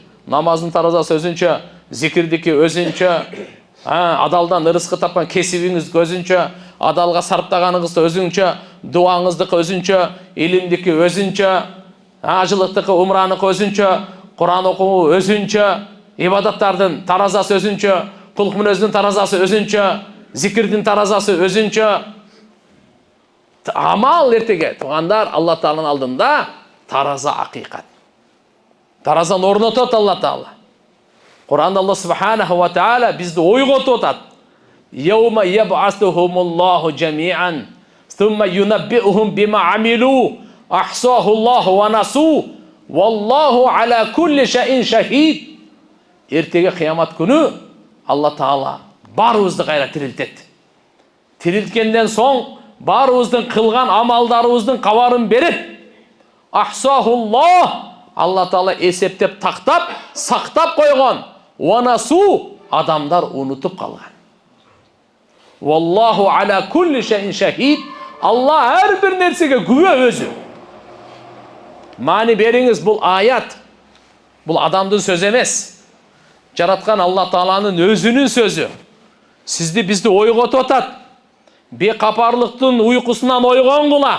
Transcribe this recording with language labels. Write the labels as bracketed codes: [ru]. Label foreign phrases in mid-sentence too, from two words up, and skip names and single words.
[ky] Намаздын таразасы өзүнчө, зикирдики өзүнчө, адалдан ырыскы тапкан кесибиңиз өзүнчө, адалга сарптаганыңыз өзүнчө, дуаңыздыкы өзүнчө, илимдики өзүнчө, ажылыктыкы, умранык өзүнчө, Куран окуу өзүнчө, ибадаттардын таразасы өзүнчө, кулк мүнөздүн таразасы өзүнчө, зикирдин таразасы өзүнчө. Амал эртеге туугандар Алла Тааланын алдында тараза акыйкат. Таразаны орнотот Алла Таала. Куранда [ar] الله سبحانه وتعالى [ky] бизди ойготуп атат. [ar] يوم يبعثهم الله جميعا ثم ينبئهم بما عملوا أحصاه الله ونسوه والله على كل شيء شهيد. [ky] Эртеге кыямат күнү Алла Таала барыбызды кайра тирилтет. Тирилткенден соң барыбыздын кылган амалдарыбыздын кабарын берет. Ахсахуллах, Алла Таала эсептеп тактап, сактап койгон. Ванасу, адамдар унутуп калган. [ar] والله على كل شيء شهيد. [ky] Алла ар бир нерсеге күбө өзү. Мани бериңиз, бул аят. Бул адамдын сөзү эмес. Жараткан Алла Тааланын өзүнүн сөзү. Сизди бизди ойготуп атат. Бекапарлыктын уйкусунан ойгонгула.